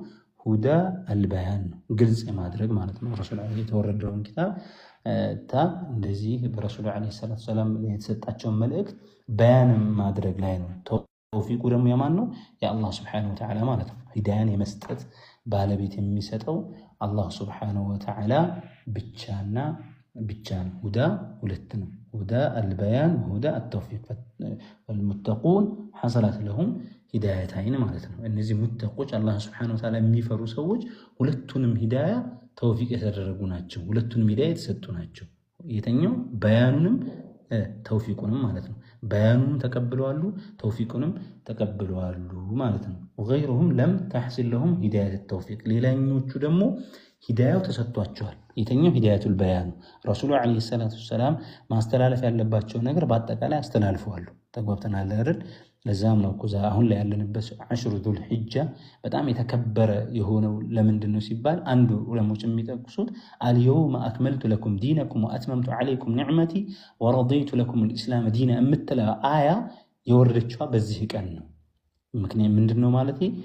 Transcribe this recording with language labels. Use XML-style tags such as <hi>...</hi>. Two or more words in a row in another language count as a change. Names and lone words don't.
<ar>هدى البيان</ar> <am>ነው፣ ግልጽ የማድረግ ማለት ነው። ረሱል አለይሂ የተወረደውን ኪታብ እንደዚህ በረሱል</am> <ar>عليه الصلاة السلام</ar> <am>የተሰጣቸውን መልእክት በያን ማድረግ ላይ ነው። ተውፊቁ ደግሞ የማን ነው? የአላህ</am> <ar>سبحانه وتعالى</ar> <am>ማለት ነው። ሂዳያን የመስጠት ባለቤት የሚሰጠው አላህ</am> <ar>سبحانه وتعالى</ar> <am>ብቻና ብቻ ነው። ሁዳ ሁለት ነው፣</am> <ar>هدى البيان وهدى التوفيق። والمتقون حصلت لهم</ar> <am>ሂዳያታይን ማለት ነው። እነዚህ ሙተቆች አላህ</am> <ar>سبحانه وتعالى</ar> <am>የሚፈሩ ሰዎች ሁለቱንም ሂዳያ ተውፊቅ የተደረጉ ናቸው። ሁለቱንም ሂዳያ የተሰጡ ናቸው። የተኛው በያኑንም ተውፊቁንም ማለት ነው። በያኑንም ተቀብለዋል፣ ተውፊቁንም ተቀብለዋል ማለት ነው።</am> <ar>وغيرهم لم تحصل لهم هداية التوفيق</ar> <am>ሌላኞቹ ደግሞ ሂዳያው ተሰጥቷቸዋል። የተኛው</am> <ar>هداية البيان</ar> <am>ረሱሉ</am> <ar>عليه الصلاة السلام</ar> <am>ማስተላለፍ ያለባቸው ነገር በአጠቃላይ አስተላልፈዋል። ተግባብተናል አይደል? ለዛም ነው ኩዛ አሁን ላይ ያለንበት</am> <ar>عشر ذي الحجة</ar> <am>በጣም የተከበረ የሆነው ለምንድን ነው ሲባል አንዱ ዑለሞች የሚጠቅሱት</am> <ar>اليوم أكملت لكم دينكم وأتممت عليكم نعمتي ورضيت لكم الإسلام دينا</ar> <am>የምትለው አያ የወረደችዋ በዚህ ቀን ነው። ምክንያቱም ምንድነው ማለት</am>